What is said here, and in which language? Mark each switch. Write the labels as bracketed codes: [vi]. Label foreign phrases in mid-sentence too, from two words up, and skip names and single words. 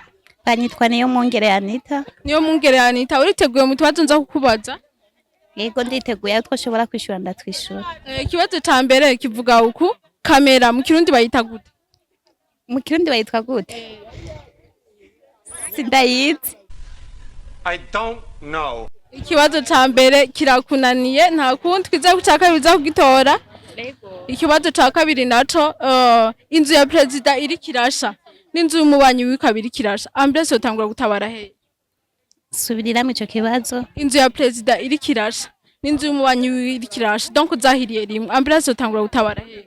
[rn] Banyitwa niyo mwongere Anita. Niyo mwongere Anita uriteguye mu tubazo nza kukubaza? Yego nditeguye aho twashobora kwishura ndatwishura. Kibazo ca mbere kivuga uku kamera mu kirundi bayita gute? Mu kirundi bayitwa gute? Sindayizi. [en] I don't know. [rn] Ikibazo ca mbere kirakunaniye nta kundi twiza kuca kabiri za kugitora. Ikibazo ca kabiri naco inzu ya president iri kirasha n'inzu y'umubanyi w'ikabiri kirasha ambulance yotangura gutabara he? Subiriramo ico kibazo. Inzu ya president iri kirasha n'inzu y'umubanyi w'iri kirasha donc zahiriye rimwe ambulance yotangura gutabara he?